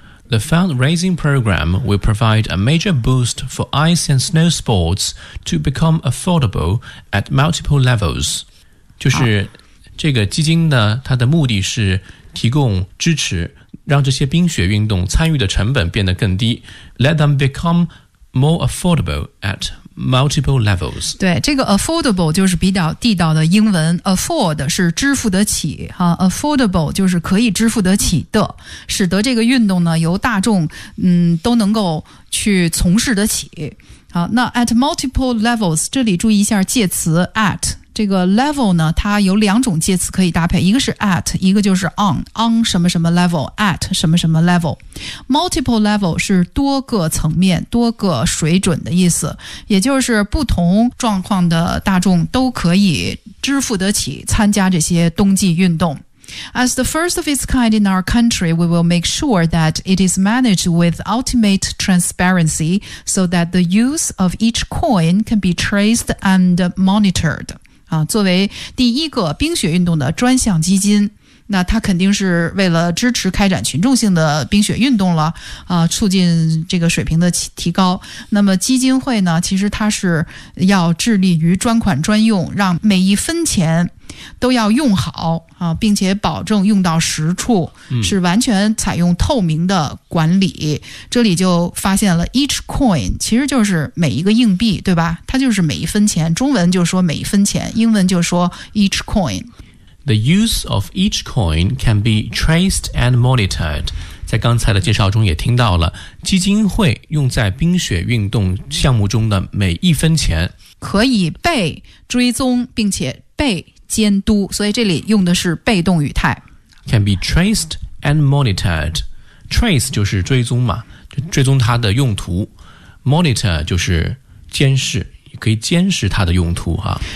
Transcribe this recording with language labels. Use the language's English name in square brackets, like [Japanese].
[English] The fundraising program will provide a major boost for ice and snow sports to become affordable at multiple levels. [Chinese] 就是这个基金呢，它的目的是提供支持，让这些冰雪运动参与的成本变得更低。 [English] Let them become more affordable at multiple levels. [Chinese] 对，这个 affordable 就是比较地道的英文， afford 是支付得起、啊、affordable 就是可以支付得起的，使得这个运动呢由大众、都能够去从事得起。好，那 [English] at multiple levels [Chinese] 这里注意一下介词 at， 这个 level 呢它有两种介词可以搭配，一个是 at， 一个就是 on， on 什么什么 level， at 什么什么 level。 [English] multiple level [Chinese] 是多个层面多个水准的意思，也就是不同状况的大众都可以支付得起参加这些冬季运动。 [English] As the first of its kind in our country, we will make sure that it is managed with ultimate transparency so that the use of each coin can be traced and monitored. [Chinese] 啊，作为第一个冰雪运动的专项基金，那它肯定是为了支持开展群众性的冰雪运动了，啊，促进这个水平的提高。那么基金会呢，其实它是要致力于专款专用，让每一分钱都要用好啊，并且保证用到实处，是完全采用透明的管理。这里就发现了 each coin 其实就是每一个硬币，对吧？它就是每一分钱，中文就说每一分钱，英文就说 each coin。 [English] The use of each coin can be traced and monitored. [Chinese] 在刚才的介绍中也听到了，基金会用在冰雪运动项目中的每一分钱可以被追踪并且被监督，所以这里用的是被动语态。 [English] Can be traced and monitored. [Chinese] Trace 就是追踪嘛，就追踪它的用途， Monitor 就是监视，可以监视它的用途啊。